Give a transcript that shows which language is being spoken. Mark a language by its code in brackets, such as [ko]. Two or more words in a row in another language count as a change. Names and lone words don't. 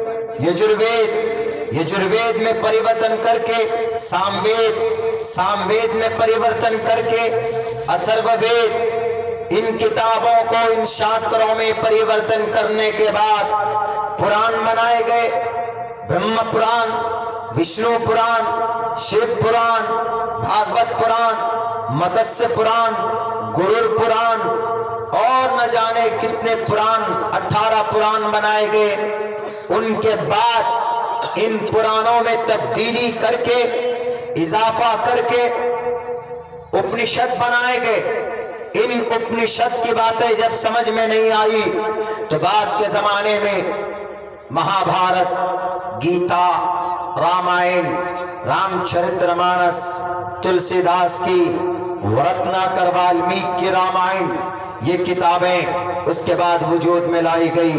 [ur] یجروید میں پریورتن کر کے، ساموید میں پریورتن کر کے، اتھرو وید، ان کتابوں کو ان شاستروں میں پریورتن کرنے کے بعد پران بنائے گئے۔ برہم پران، وشنو پران، شیو پران، بھاگوت پران، متسیہ پران، گرور پران، اور نہ جانے کتنے پران، 18 پران بنائے گئے۔ ان کے بعد ان پرانوں میں تبدیلی کر کے، اضافہ کر کے اپنشد بنائے گئے۔ ان اپنشد کی باتیں جب سمجھ میں نہیں آئی تو بعد کے زمانے میں مہا بھارت، گیتا، رامائن، رام چرتر مانس، تلسی داس کی، ورتناکر والمیک کی رامائن، یہ کتابیں اس کے بعد وجود میں لائی گئی۔